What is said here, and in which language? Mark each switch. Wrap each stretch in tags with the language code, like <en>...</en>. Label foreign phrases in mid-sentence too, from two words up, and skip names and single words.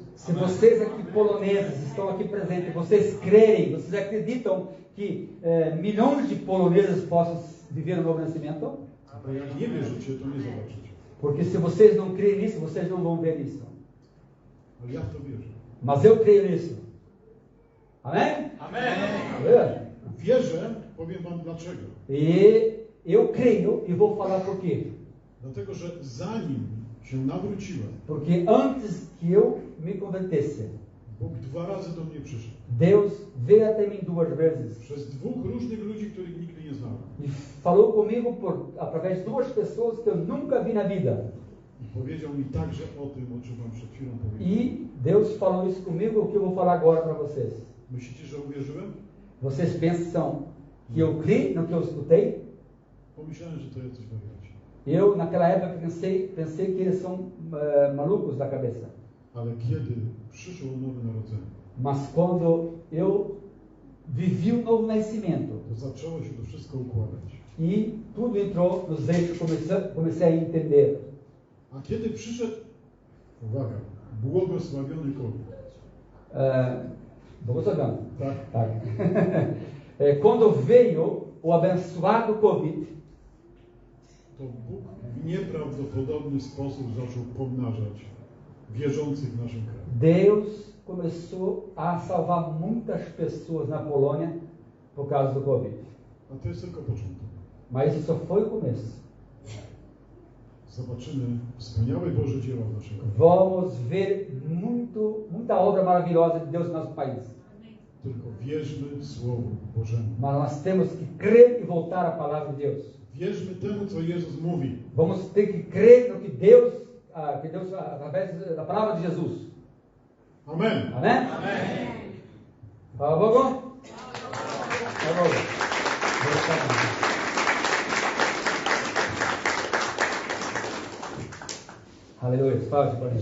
<pt>se vocês aqui poloneses estão aqui presentes, vocês creem, vocês acreditam que milhões de poloneses possam viver o novo nascimento?</pt> <pl>Bo jak nie wierzycie, to nie zobaczycie.</pl> <pt>Porque se vocês não creem nisso, vocês não vão ver isso.</pt> <pl>Ale ja w to wierzę.</pl> <pt>Mas eu creio nisso. Amém? Amém.</pt> <pl>Wierzę, powiem wam dlaczego.</pl> <pt>E eu creio e vou falar por quê.</pt> <pl>Dlatego, że zanim się nawróciłem,</pl> <pt>Porque antes que eu me convertesse,</pt> <pl>Bóg 2 razy do mnie przyszedł.</pl> <pt>Deus veio até mim 2 vezes</pt> <pl>Przez 2 różnych ludzi, których nigdy nie znałem.</pl> <pt>e falou comigo através de 2 pessoas que eu nunca vi na vida.</pt> <pl>I powiedział mi także o tym, o czym wam przed chwilą</pl> <pt>E</pt> <pl>powiedziałem.</pl> <pt>Deus falou isso comigo, o que eu vou falar agora para vocês.</pt> <pl>Myślicie, że uwierzyłem?</pl> <pt>Vocês pensam que eu criei no que eu escutei?</pt> <pl>Pomyślałem, że to jacyś wariaci.</pl> <pt>Eu, naquela época, pensei que eles são malucos da cabeça.</pt> <pl>Ale kiedy przyszło nowe narodzenie,</pl> <pt>Mas quando eu vivi o novo nascimento</pt> <pl>to zaczęło się to wszystko układać.</pl> <pt>e tudo entrou nos eixos, comecei a entender.</pt> <pl>A kiedy przyszedł, uwaga, błogosławiony COVID. Bogosławiony. Tak? Tak.</pl> <pt>Quando veio o abençoado Covid,</pt> <pl>To Bóg w nieprawdopodobny sposób zaczął pomnażać wierzących w naszym kraju.</pl> <pt>Deus começou a salvar muitas pessoas na Polônia por causa do Covid.</pt> <pl>A to jest tylko początek.</pl> <pt>Mas isso só foi o começo.</pt> <pl>Zobaczymy wspaniałe Boże dzieła w naszym kraju.</pl> <pt>Vamos ver muita obra maravilhosa de Deus no nosso país.</pt> <pl>Tylko wierzmy Słowu Bożemu.</pl> <pt>Mas nós temos que crer e voltar à palavra de Deus.</pt> <pl>Wierzmy temu, co Jezus mówi. Vamos ter que crer no que Deus através da palavra de Jesus. Amen.</pl> <pt>Amém? Fala, Bogo? Fala, Bogo. Aleluia. Fala,</pt> <pl>Panie.</pl>